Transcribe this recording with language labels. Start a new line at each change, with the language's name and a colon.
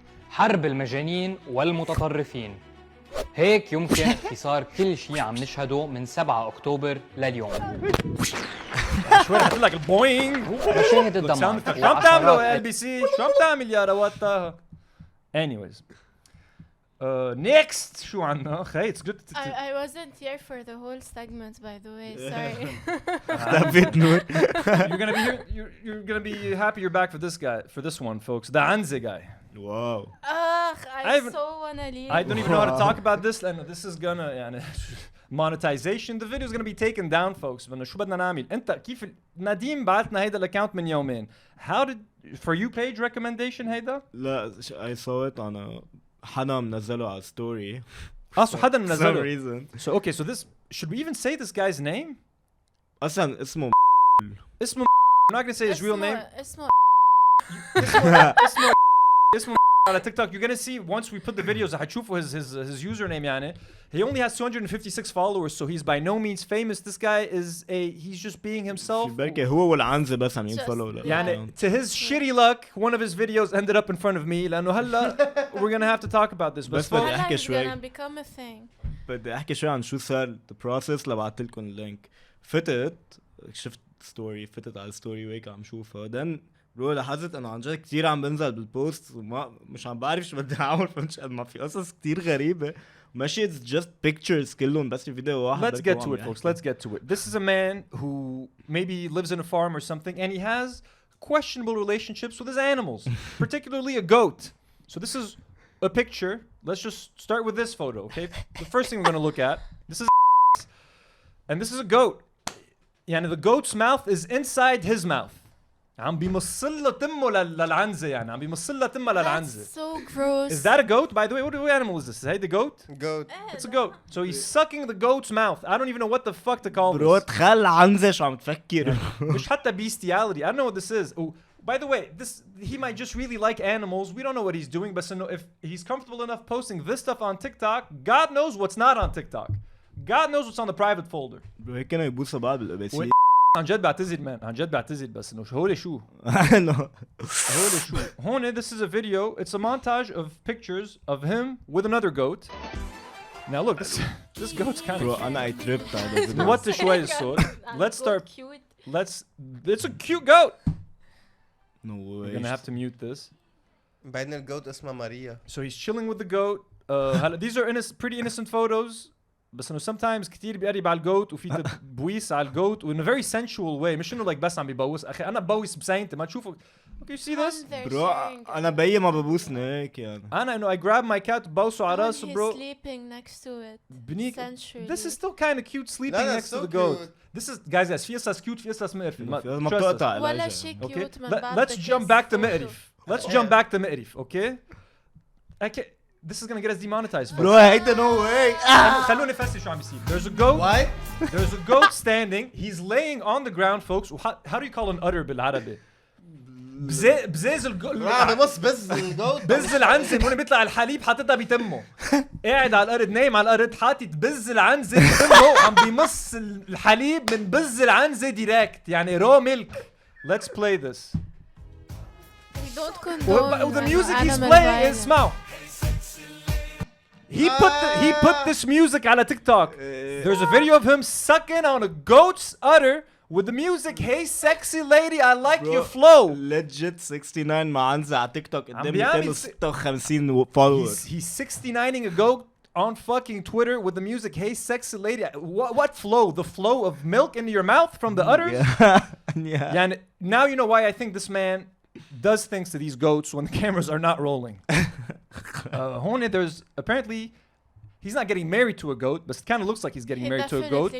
Arabic: حرب المجانين والمتطرفين. هيك يمكن اختصار كل شيء عم نشهده من 7 أكتوبر لليوم. شوي حط لك البوينغ. مشاهد الدمار. شو عم تعملوا LBC؟ شو عم تعمل يا رواد طه؟ Anyways. Next شو عنا؟ خي
English: it's good. I wasn't here for the whole segment by the way. Sorry.
Arabic: اختفيت نور.
English: You're gonna be here. You're gonna be happy you're back for this guy, for this one, folks. The Anze guy. Wow. I so wanna leave. I don't even know how to talk about this. And this is gonna يعني monetization. The video is gonna be taken down, folks.
Arabic: بدنا شو بدنا نعمل؟ أنت كيف نديم بعتنا هيدا الأكاونت من يومين.
English: How did for you page recommendation هيدا؟
Arabic: لا
English: I saw it on
Arabic: حدا منزله على ستوري. So حدا منزله.
English: For some reason. So okay, so this should we even say this guy's name?
Arabic: أصلاً اسمه
English: اسمه I'm not gonna say his real name.
Arabic: اسمه
English: على TikTok. You're gonna see once we put the videos. هتشوفوا his username يعني. He only has 256 followers, so he's by no means famous. This guy he's just being himself.
Arabic: بركي هو والعنزة بس عم ينفولو.
English: يعني to his shitty luck, one of his videos ended up in front of me.
Arabic: لأنه هلا
English: we're gonna have to talk about this.
Arabic: بس بدي أحكي شوي. بدي أحكي شوي عن شو صار
English: the process
Arabic: لبعت لكم اللينك. فتت شفت ستوري فتت على الستوري وهيك عم شوفها. then برو لاحظت انه عن جد كثير عم بنزل بالبوست وما مش عم بعرف شو بدي اعمل فمش قد ما في قصص كثير غريبه ماشي
English: it's just pictures
Arabic: كلهم بس في فيديو واحد.
English: Let's get to it, folks. Let's get to it. This is a man who maybe lives in a farm or something and he has questionable relationships with his animals, particularly a goat. So this is a picture. Let's just start with this photo, okay? The first thing we're going to look at, this is and this is a goat. يعني the goat's mouth is inside his mouth.
Arabic: عم بيمصل له تمه للعنزه يعني عم بيمصل له تمه للعنزه.
English: That's so gross. Is that a goat? By the way, what animal is this? Is that the goat? Goat. It's a goat. So he's sucking the goat's mouth. I don't even know what the fuck to call this.
Arabic: برو تخيل عنزه شو عم تفكر. مش حتى bestiality.
English: I don't know what this is. Oh, by the way, he might just really like animals. We don't know what he's doing, but if he's comfortable enough posting this stuff on TikTok, God knows what's not on TikTok. God knows what's on the private folder.
Arabic: برو هيك كانوا يبوسوا بعض بالقباسيه. عن جد بعتذر مان عن جد بعتذر بس انه هول شو هول شو هون
English: this is a video. It's a montage of pictures of him with another goat. Now look, this goat's kind of bro انا I tripped على what شوي الصوت. Let's start It's a cute goat. No way. We're gonna have to mute this.
Arabic: بعدين الجوت اسمها ماريا.
English: So he's chilling with the goat. These are pretty innocent photos.
Arabic: بس انه sometimes كتير بيقرب على الجوت وفي تبويس على الجوت
English: in a very sensual way.
Arabic: مش انه like بس عم بيبوس. اخي انا ببوس بسينتي ما تشوفوا.
English: Okay, you see this?
Arabic: برو انا بيي ما ببوسني هيك يعني. انا انه
English: I grab my cat
Arabic: ببوسه على راسه bro.
English: He's sleeping next to it. This is still kind of cute sleeping next to the goat. This is guys
Arabic: في قصص cute في قصص مقرفة. ما بتقطع ولا شيء cute من بعد.
English: Let's jump back to مقرف. Let's jump back to مقرف, okay? This is gonna get us demonetized. Bro, هيدا no way.
Arabic: خلوني افسر شو عم بيصير.
English: There's a goat. Why? There's a goat standing. He's laying on the ground, folks. How do you call an udder بالعربي?
Arabic: بزاز الجوت. بص بز الجوت. بز العنزة هون بيطلع الحليب حاططها بتمه. قاعد على الارض نايم على الارض حاطط بز العنزة بتمه عم بيمص الحليب من بز العنزة دايركت يعني
English: Raw milk. Let's play this. Don't condone. The music he's playing is smile. He put this music على TikTok. There's a video of him sucking on a goat's udder with the music. Hey sexy lady, I like your flow.
Arabic: Legit 69 معنزة على تيك توك قدام 256 followers.
English: He's 69ing a goat on fucking Twitter with the music. Hey sexy lady, what flow? The flow of milk into your mouth from the udders? Yeah. And now you know why I think this man does things to these goats when the cameras are not rolling. There's apparently he's not getting married to a goat, but it kind of looks like he's getting married to a goat.